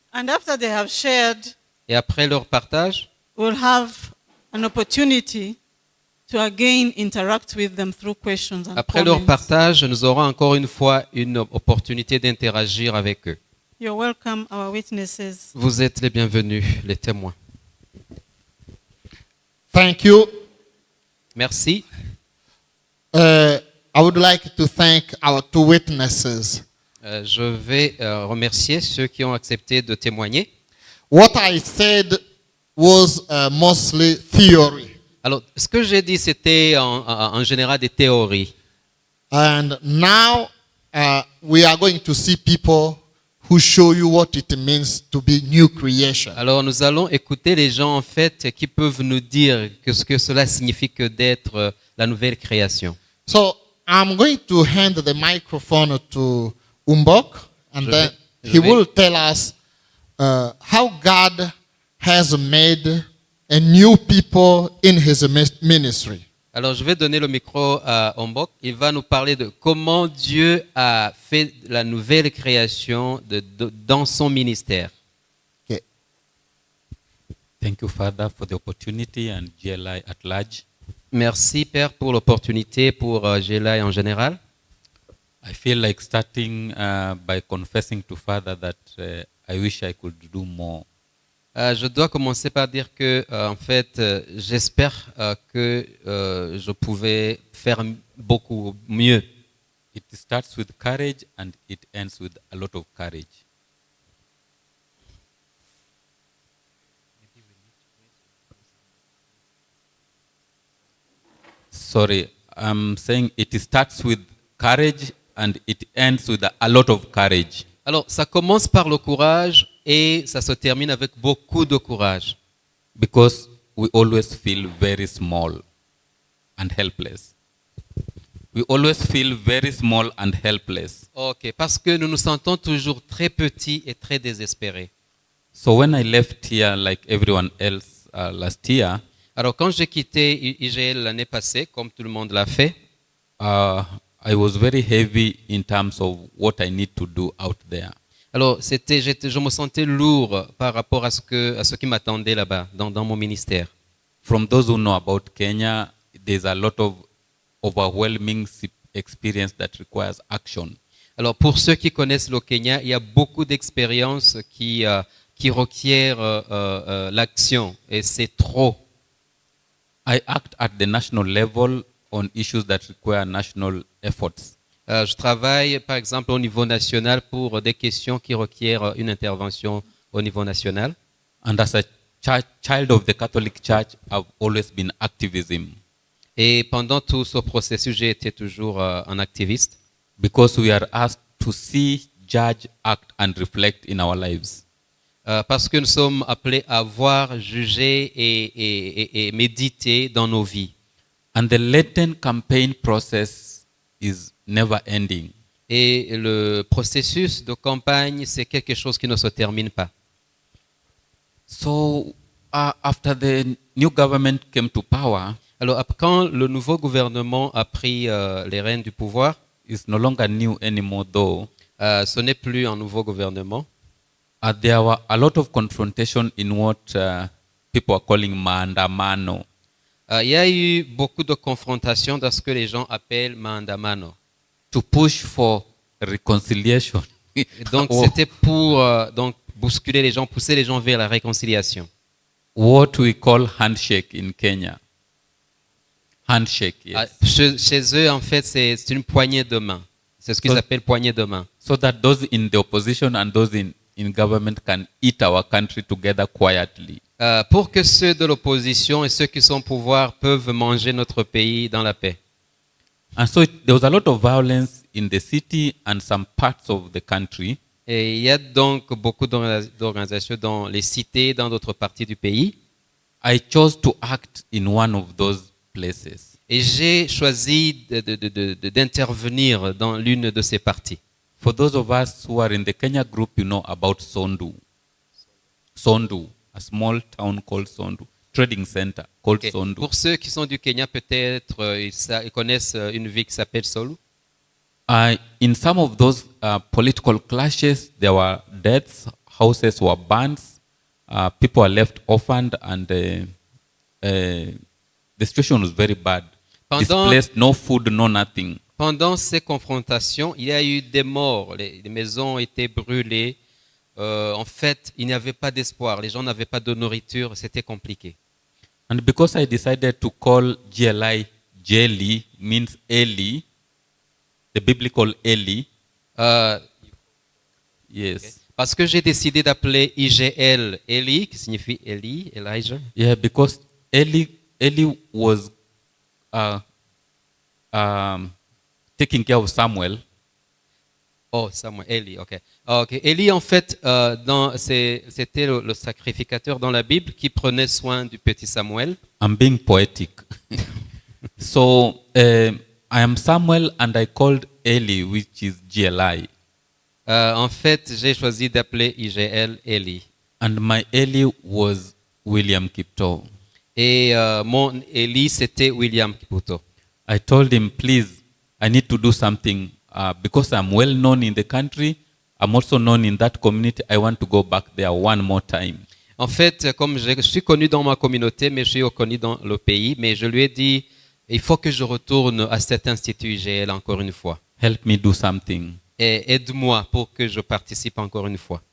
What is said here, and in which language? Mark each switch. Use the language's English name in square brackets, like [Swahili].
[English] And after they have shared, [French] Et après leur partage, [English] we'll have an opportunity to again interact with them through questions and [French] après leur [English] comments. [French] partage, nous aurons encore une fois une opportunité d'interagir avec eux. [English] You're welcome, our witnesses. [French] Vous êtes les bienvenus, les témoins. [English] Thank you. [French] Merci. [English] I would like to thank our two witnesses. [French] Je vais remercier ceux qui ont accepté de témoigner. [English] What I said was mostly theory. [French] Alors, ce que j'ai dit, c'était en général des théories. [English] And now we are going to see people who show you what it means to be new creation. [French] Alors, nous allons écouter les gens, en fait, qui peuvent nous dire ce que cela signifie que d'être la nouvelle création. [English] So I'm going to hand the microphone to Umbok, and then he will tell us how God has made a new people in his ministry. [French] Alors, je vais donner le micro à Ombok. Il va nous parler de comment Dieu a fait la nouvelle création dans son ministère. [English] Okay. Thank you, Father, for the opportunity and GLI at large. [French] Merci, Père, pour l'opportunité, pour GLI en général. [English] I feel like starting by confessing to Father that I wish I could do more. [French] Je dois commencer par dire que, en fait, j'espère que je pouvais faire beaucoup mieux. [English] It starts with courage and it ends with a lot of courage. Sorry, I'm saying it starts with courage and it ends with a lot of courage. [French] Alors, ça commence par le courage et ça se termine avec beaucoup de courage. [English] Because we always feel very small and helpless. We always feel very small and helpless. [French] Ok, parce que nous nous sentons toujours très petits et très désespérés. [English] So when I left here, like everyone else last year, [French] alors quand j'ai quitté IGL l'année passée, comme tout le monde l'a fait, [English] I was very heavy in terms of what I need to do out there. [French] Alors je me sentais lourd par rapport à ce qui m'attendait là-bas, dans mon ministère. [English] From those who know about Kenya, there's a lot of overwhelming experience that requires action. [French] Alors pour ceux qui connaissent le Kenya, il y a beaucoup d'expériences qui requièrent l'action et c'est trop. [English] I act at the national level on issues that require national efforts. [French] Je travaille par exemple au niveau national pour des questions qui requièrent une intervention au niveau national. [English] And as a child of the Catholic Church, I've always been activism. [French] Et pendant tout ce processus, j'ai été toujours un activiste. [English] Because we are asked to see, judge, act and reflect in our lives. [French] Parce que nous sommes appelés à voir, juger et méditer dans nos vies. [English] And the Lenten campaign process is never ending. [French] Et le processus de campagne, c'est quelque chose qui ne se termine pas. [English] So after the new government came to power, [French] alors quand le nouveau gouvernement a pris les rênes du pouvoir, [English] it's no longer new anymore though. [French] Ce n'est plus un nouveau gouvernement. [English] There were a lot of confrontation in what people are calling maandamano. [French] Il y a eu beaucoup de confrontations dans ce que les gens appellent maandamano. [English] To push for reconciliation. [French] Donc c'était pour donc bousculer les gens, pousser les gens vers la réconciliation. [English] what we call handshake in Kenya. Handshake, yes. [French] Chez eux, en fait, c'est une poignée de main. C'est ce qu'ils appellent poignée de main. [English] So that those in the opposition and those in government can eat our country together quietly. [French] Pour que ceux de l'opposition et ceux qui sont au pouvoir peuvent manger notre pays dans la paix. [English] And so there was a lot of violence in the city and some parts of the country. [French] Et il y a donc beaucoup d'organisations dans les cités, dans d'autres parties du pays. [English] I chose to act in one of those places. [French] Et j'ai choisi d'intervenir dans l'une de ces parties. [English] For those of us who are in the Kenya group, you know about Sondu. Sondu, a small town called Sondu, trading center called Sondu. [French] Pour ceux qui sont du Kenya, peut-être ils connaissent une ville qui s'appelle Solu. [English] In some of those political clashes, there were deaths, houses were burned, people were left orphaned, and the situation was very bad. Displaced, no food, no nothing. [French] Pendant ces confrontations, il y a eu des morts, les maisons ont été brûlées. En fait, il n'y avait pas d'espoir, les gens n'avaient pas de nourriture, c'était compliqué. [English] And because I decided to call GLI Jeli, means Eli, the biblical Eli. Yes. Okay. [French] Parce que j'ai décidé d'appeler IGL Eli, qui signifie Eli, Elijah. [English] Yeah, because Eli was taking care of Samuel. Oh, Samuel, Eli, ok. Okay. [French] Eli, en fait, c'était le sacrificateur dans la Bible qui prenait soin du petit Samuel. [English] I'm being poetic. So, I am Samuel and I called Eli, which is GLI. [French] En fait, j'ai choisi d'appeler IGL Eli. [English] And my Eli was William Kipto. [French] Et mon Eli, c'était William Kipto. [English] I told him, please, I need to do something because I'm well known in the country. I'm also known in that community. I want to go back there one more time. [French] En fait, comme je suis connu dans ma communauté, mais je suis connu dans le pays, mais je lui ai dit, il faut que je retourne à cet institut IGL encore une fois. [English] Help me do something. [French] Et aide-moi pour que je participe encore une fois.